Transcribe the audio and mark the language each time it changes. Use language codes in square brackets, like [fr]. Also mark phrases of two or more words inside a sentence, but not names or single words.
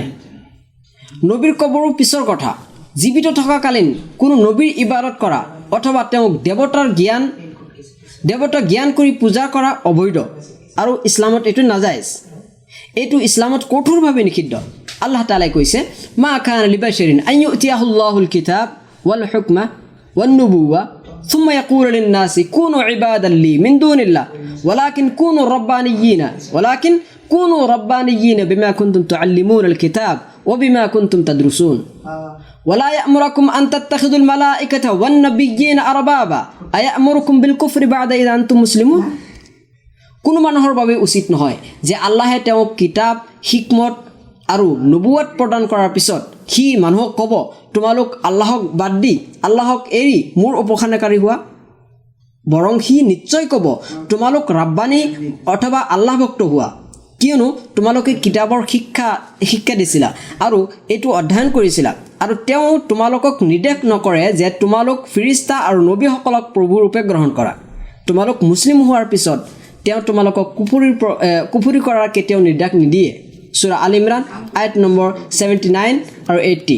[as] নবীৰ কবৰো পিছৰ কথা, জীৱিত থকাকালীন কোনো নবীৰ ইবাদত কৰা অথবা তেওঁক দেৱতা জ্ঞান কৰি পূজা কৰা অবৈধ, আৰু ইছলামত এইটো নাজায়েজ। এইটো ইছলামত কঠোৰভাৱে নিষিদ্ধ। [ar] الله تعالى [as] কৈছে, [ar] ما كان لبشر أن يؤتيه الله الكتاب والحكم والنبوة ثم يقول للناس كونوا عبادا لي من دون الله ولكن كونوا كونوا ربانيين بما كنتم تعلمون الكتاب وبما كنتم تدرسون ولا يأمركم أن تتخذوا الملائكة والنبيين أربابا أيأمركم بالكفر بعد إذ أنتم مسلمون [as] কোনো মানুহৰ বাবে উচিত নহয় যে আল্লাহে তেওঁক কিতাপ হিকমত আৰু নবুৱত প্ৰদান কৰাৰ পিছত সি মানুহক ক'ব তোমালোক আল্লাহক বাদ দি আল্লাহক এৰি মোৰ উপাসনাকাৰী হোৱা বৰং সি নিশ্চয় ক'ব তোমালোক ৰাব্বানী অথবা আল্লাহ ভক্ত হোৱা কিয়নো তোমালোকে কিতাপৰ শিক্ষা দিছিলা আৰু এইটো অধ্যয়ন কৰিছিলা আৰু তেওঁ তোমালোকক নিৰ্দেশ নকৰে যে তোমালোক ফিৰিস্তা আৰু নবীসকলক প্ৰভু ৰূপে গ্ৰহণ কৰা তোমালোক মুছলিম হোৱাৰ পিছত তেওঁ তোমালোকক কুফৰি কৰাৰ কেতিয়াও নিৰ্দেশ নিদিয়ে সূৰা আল ইমৰান আয়াত নম্বৰ 79 আৰু 80